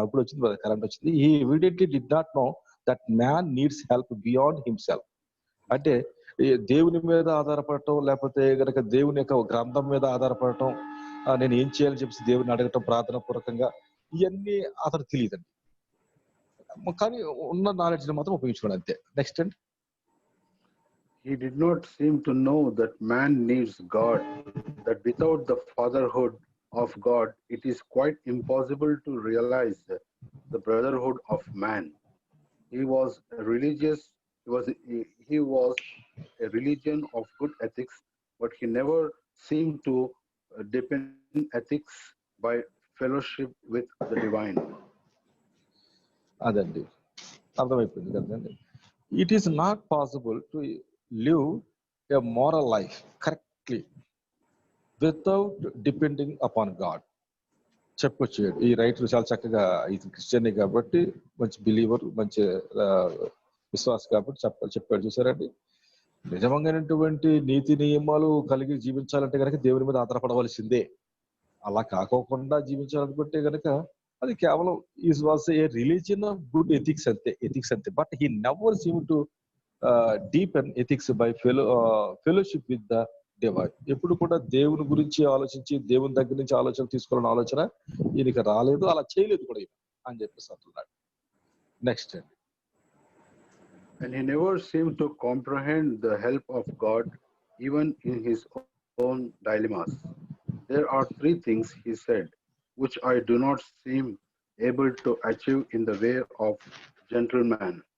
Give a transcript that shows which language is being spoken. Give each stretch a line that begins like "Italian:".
Telugu: అప్పుడు వచ్చింది కరెంట్ వచ్చింది.
English: He evidently did not know that man needs help beyond himself.
Telugu: అంటే దేవుని మీద ఆధారపడటం, లేకపోతే గనక దేవుని యొక్క గ్రంథం మీద ఆధారపడటం, నేను ఏం చేయాలని చెప్పి దేవుని అడగటం ప్రార్థన పూర్వకంగా, ఇవన్నీ అతను తెలియదండి. కానీ ఉన్న నాలెడ్జ్ ని మాత్రం ఉపయోగించుకోండి అంతే. నెక్స్ట్ అండి.
English: He did not seem to know that man needs God, that without the fatherhood of God, it is quite impossible to realize the brotherhood of man. He was a religious. He was a religion of good ethics, but he never seemed to depend ethics by fellowship with the divine.
Telugu: అదండి అర్థమైపోయింది కదండి.
English: It is not possible to live a moral life correctly without depending upon God.
Telugu: చెప్పొచ్చు ఈ writer చాలా చక్కగా ఇది Christian కాబట్టి మంచి బిలీవర్ మంచి విశ్వాస కాబట్టి చెప్పాడు. చూసారండి, నిజమైనటువంటి నీతి నియమాలు కలిగి జీవించాలంటే కనుక దేవుని మీద ఆధారపడవలసిందే. అలా కాకోకుండా జీవించాలనుకుంటే కనుక అది కేవలం
English: is was a religion of good ethics
Telugu: అంతే.
English: But he never seem to deepen ethics by fellowship with the divine.
Telugu: ఎప్పుడు కూడా దేవుని గురించి ఆలోచించి దేవుని దగ్గర నుంచి ఆలోచన తీసుకోవాలన్న ఆలోచన ఈయనకి రాలేదు, అలా చేయలేదు కూడా అని చెప్పేసి అంటున్నాడు. నెక్స్ట్ అండి.
English: And he never seemed to comprehend the help of God even in his own dilemmas. There are three things, he said, which I do not seem able to achieve in the way of gentleman.